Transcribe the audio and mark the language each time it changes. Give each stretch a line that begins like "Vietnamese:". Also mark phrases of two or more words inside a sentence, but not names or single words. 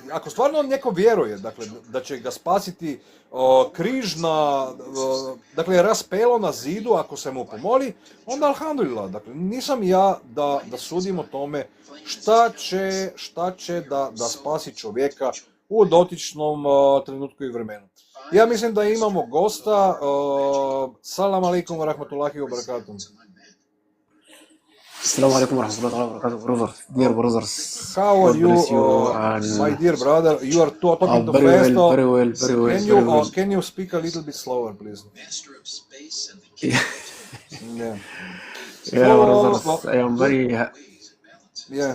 Bosnian: Ako stvarno neko vjeruje, dakle, da će ga spasiti križ dakle, raspelo na zidu ako se mu pomoli, onda alhamdulillah. Dakle, nisam ja da sudim o tome šta će da spasi čovjeka u dotičnom trenutku i vremenu. Ja mislim da imamo gosta.
Arabic: سلام عليكم ورحمة الله وبركاته. السلام عليكم ورحمة الله وبركاته,
English: brothers, dear brothers. How are you, my dear brother? You are talking too fast. Very well. Can you speak a little bit slower, please? Yeah, Yeah. brothers, I am very. Yeah.